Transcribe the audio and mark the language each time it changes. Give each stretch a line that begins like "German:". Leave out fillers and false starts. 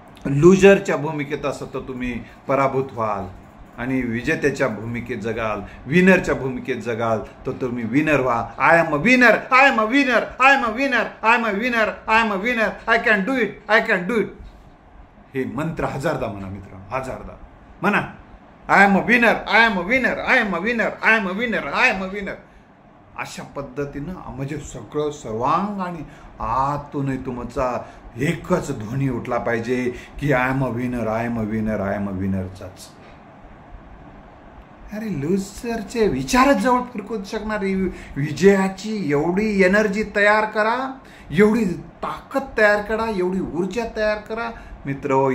Marathi: लुजरच्या भूमिकेत असं तर तुम्ही पराभूत व्हाल. आणि विजेत्याच्या भूमिकेत जगाल, विनरच्या भूमिकेत जगाल तर तुम्ही विनर व्हा.
English: I am a winner, I am a winner, I am a winner, I am a winner, I am a winner, I can do it, I can do it.
Marathi: हे मंत्र 1000दा म्हणा मित्र, 1000दा म्हणा.
English: I am a winner, I am a winner, I am a winner, I am a winner, I am a winner.
Marathi: अशा पद्धतीनं म्हणजे सगळं सर्वांग आणि आतूनही तुमचा एकच ध्वनी उठला पाहिजे की
English: I am a winner, I am a winner, I am a विनरचाच.
Marathi: अरे लुजरचे विचारच जवळ फिरकू शकणारी विजयाची एवढी एनर्जी तयार करा, एवढी ताकद तयार करा, एवढी ऊर्जा तयार करा मित्र.